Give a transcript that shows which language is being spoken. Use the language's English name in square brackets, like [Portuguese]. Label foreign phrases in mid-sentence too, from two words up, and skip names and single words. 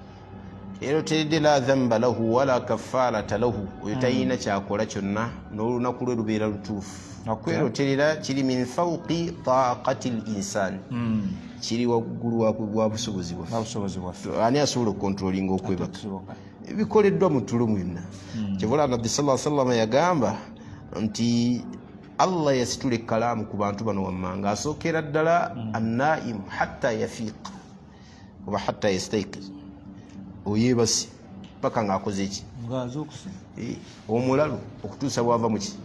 [Arabic] لا ذنب له ولا كفارة له, [Ganda] oyo talina kyakola kyonna n'olunaku lwe lubeera lutuufu. Kweroterera kiri [Arabic] من فوق طاقة الإنسان, [Ganda] kiri waggulu wa busobozi bwaffe. Ani asobola okukontrolinga okwebaka? Ebikoleddwa mu tulo mwenna. Kyebula Nabbi [Arabic] صلى الله عليه وسلم [Ganda] yagamba nti Allah yasitula ekkalaamu ku bantu bano wammanga, asookera ddala [Arabic] النائم حتى يفيق [Ganda] oba [Arabic] حتى يستيقظ, [Ganda] oyebase paka ng'akoze eki? Omulalu okutuusa bwava mu ki?